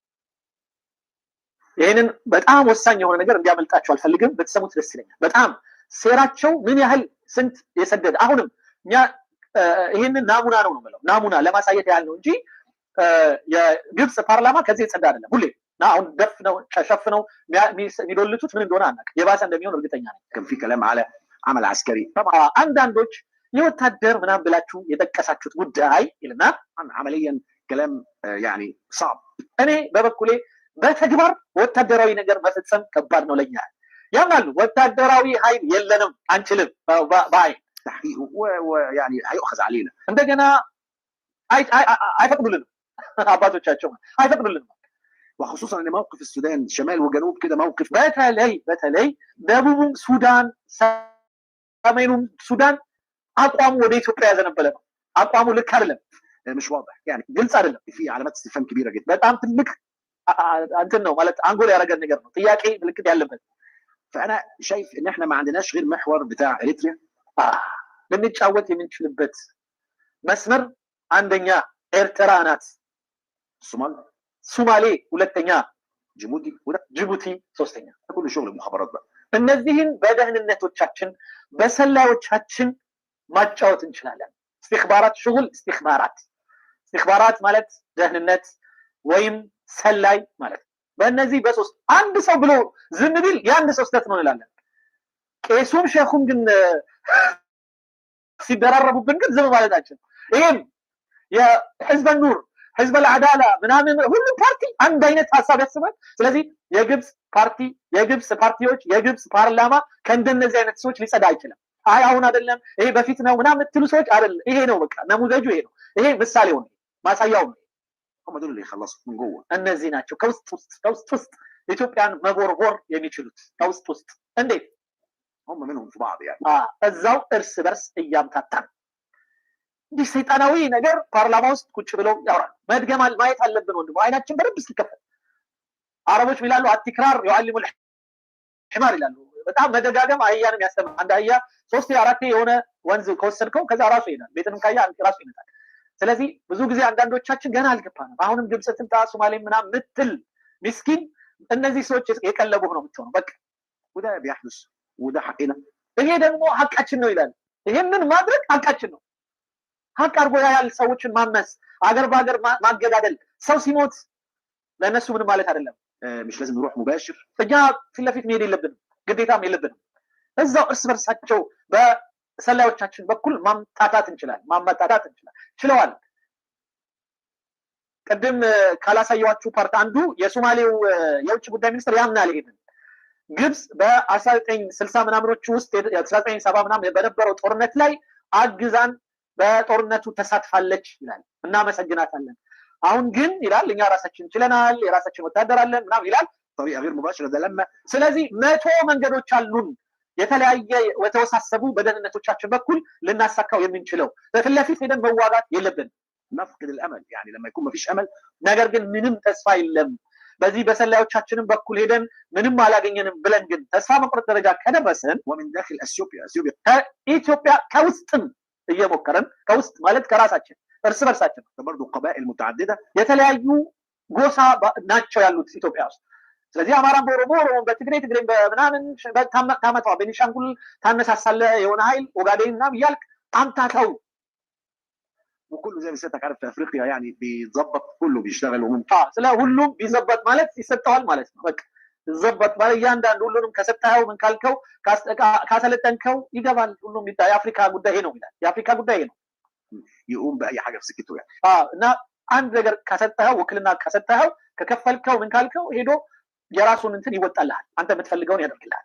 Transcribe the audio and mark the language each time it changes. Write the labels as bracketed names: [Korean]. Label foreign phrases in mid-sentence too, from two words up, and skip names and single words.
[Amharic] ይሄንን በጣም ወሳኝ የሆነ ነገር እንዲያመልጣቸው አልፈልግም። በተሰሙት ደስ ይለኛል። በጣም ሴራቸው ምን ያህል ስንት የሰደደ አሁንም እኛ ይሄንን ናሙና ነው የምለው። ናሙና ለማሳየት ያህል ነው እንጂ የግብጽ ፓርላማ ከዚህ የጸዳ አይደለም። ሁሌ አሁን ደፍነው ሸፍነው የሚዶልቱት ምን እንደሆነ አናውቅም። የባሰ እንደሚሆን እርግጠኛ ነኝ። [Arabic] كان في كلام على عمل عسكري [Amharic] አንዳንዶች የወታደር ምናምን ብላችሁ የጠቀሳችሁት ጉዳይ ይልና [Arabic] عمليا كلام يعني صعب። [Amharic] እኔ በበኩሌ በተግባር ወታደራዊ ነገር መፈጸም ከባድ ነው ለኛ። ያማሉ ወታደራዊ ኃይል የለንም አንችልም ባይ [Arabic] تحقيقه ويعني هيؤخذ علينا [Amharic] እንደገና አይፈቅዱልንም አባቶቻቸው አይፈቅዱልንም። [Arabic] وخصوصا ان موقف السودان شمال وجنوب كده موقف [Amharic] በተለይ ደቡብ ሱዳን ሰሜኑ ሱዳን አቋሙ ወደ ኢትዮጵያ ያዘነበለ ነው። አቋሙ ልክ አይደለም፣ [Arabic] مش واضح يعني [Amharic] ግልጽ አይደለም። [Arabic] في علامات استفهام كبيره جدا። [Amharic] በጣም ትልቅ እንትን ነው ማለት አንጎል ያደረገ ነገር ነው፣ ጥያቄ ምልክት ያለበት። [Arabic] فانا شايف ان احنا ما عندناش غير محور بتاع اريتريا [Amharic] ልንጫወት የምንችልበት መስመር አንደኛ ኤርትራ ናት፣ ሶማሌ ሁለተኛ፣ ጅቡቲ ሶስተኛ። [Arabic] كل شغل المخابرات بقى [Amharic] እነዚህን በደህንነቶቻችን በሰላዮቻችን ማጫወት እንችላለን። [Arabic] استخبارات شغل استخبارات [Amharic] ማለት ደህንነት ወይም ሰላይ ማለት። በእነዚህ በሶስት አንድ ሰው ብሎ ዝም ቢል የአንድ ሰው ስተት ነው እንላለን። ቄሱም ሸኹም ግን ሲደራረቡብን ግን ዝም ማለታችን። ይሄም የህዝብ ኑር ህዝብ አልዓዳላ ምናምን ሁሉም ፓርቲ አንድ አይነት ሀሳብ ያስባል። ስለዚህ የግብጽ ፓርቲዎች የግብጽ ፓርላማ ከእንደነዚህ አይነት ሰዎች ሊጸዳ አይችልም። አይ አሁን አይደለም ይሄ በፊት ነው ምናምን የምትሉ ሰዎች አይደለም። ይሄ ነው በቃ ነሙዘጁ ይሄ ነው። ይሄ ምሳሌው ነው፣ ማሳያው ነው። [Arabic] هم دول اللي يخلصوا من جوه [Amharic] እነዚህ ናቸው ከውስጥ ውስጥ ኢትዮጵያን መቦርቦር የሚችሉት ከውስጥ ውስጥ። እንዴት? [Arabic] هم منهم في بعض يعني [Amharic] እዛው እርስ በርስ እያምታታን እንዲህ ሰይጣናዊ ነገር ፓርላማ ውስጥ ቁጭ ብለው ያወራሉ። መድገማል ማየት አለብን ወንድሞ፣ አይናችን በደንብ ሲከፈት። አረቦች ይላሉ [Arabic] التكرار يعلم الحمار [Amharic] ይላሉ። በጣም መደጋገም አህያንም ያስተምራል። አንድ አህያ 3 4 የሆነ ወንዝ ከወሰድከው ከዛ ራሱ ይሄዳል። ቤትንም ካያ ራሱ ይመጣል። ስለዚህ ብዙ ጊዜ አንዳንዶቻችን ገና አልገባንም። አሁንም ግብጽ ትምጣ ሶማሌ ምናምን ምትል ምስኪን እነዚህ ሰዎች የቀለቡ ነው የምትሆነው። በቃ [Arabic] وده بيحدث وده حقنا [Amharic] ይሄ ደግሞ ሀቃችን ነው ይላል። ይሄንን ማድረግ ሀቃችን ነው። ሀቅ አድርጎ ያያል ሰዎችን ማመስ፣ አገር በአገር ማገዳደል። ሰው ሲሞት ለነሱ ምንም ማለት አይደለም። [Arabic] مش لازم نروح مباشر [Amharic] እኛ ፊት ለፊት መሄድ የለብንም፣ ግዴታም የለብንም። እዛው እርስ በርሳቸው በሰላዮቻችን በኩል ማምታታት እንችላለን። ችለዋል። ቅድም ካላሳየዋችሁ ፓርት አንዱ የሶማሌው የውጭ ጉዳይ ሚኒስትር ያምናል ይሄንን። ግብጽ በ1960 ምናምኖቹ ውስጥ 1970 ምናምን በነበረው ጦርነት ላይ አግዛን በጦርነቱ ተሳትፋለች ይላል። እናመሰግናታለን። አሁን ግን ይላል እኛ ራሳችን ችለናል፣ የራሳችን ወታደር አለን ምናምን ይላል። [Arabic] طريقه غير مباشره ده لما [Amharic] ስለዚህ 100 መንገዶች አሉን የተለያየ ወተወሳሰቡ በደህንነቶቻችን በኩል ልናሳካው የምንችለው። በፊት ለፊት ሄደን መዋጋት የለብንም። [Arabic] نفقد الامل يعني لما يكون مفيش امل [Amharic] ነገር ግን ምንም ተስፋ የለም በዚህ በሰላዮቻችንም በኩል ሄደን ምንም አላገኘንም ብለን ግን ተስፋ መቁረጥ ደረጃ ከደረስን [Arabic] ومن داخل اثيوبيا [Amharic] ከኢትዮጵያ ከውስጥም እየሞከረን ከውስጥ ማለት ከራሳችን እርስ በርሳችን [Arabic] برضه قبائل متعدده [Amharic] የተለያዩ ጎሳ ናቸው ያሉት ኢትዮጵያ ውስጥ። ስለዚህ አማራም በኦሮሞ በትግሬ በምናምን ታመጣው ቤኒሻንጉል ታነሳሳለ የሆነ ኃይል ኦጋዴን ምናምን እያልክ አምታታው [Arabic] وكله زي ما سيادتك عارف في افريقيا يعني بيظبط كله بيشتغل وممكن [Amharic] ስለ ሁሉም ቢዘበጥ ማለት ይሰጠዋል ማለት ነው። በቃ ይዘበጥ ማለት እያንዳንዱ ሁሉንም ከሰጠኸው ምን ካልከው ካሰለጠንከው ይገባል። ሁሉም የአፍሪካ ጉዳይ ነው ይላል። የአፍሪካ ጉዳይ ነው [Arabic] يقوم باي حاجه في سكته يعني [Amharic] እና አንድ ነገር ከሰጠኸው ውክልና ከሰጠኸው ከከፈልከው ምን ካልከው ሄዶ የራሱን እንትን ይወጣልሃል። አንተ የምትፈልገውን ያደርግልሃል።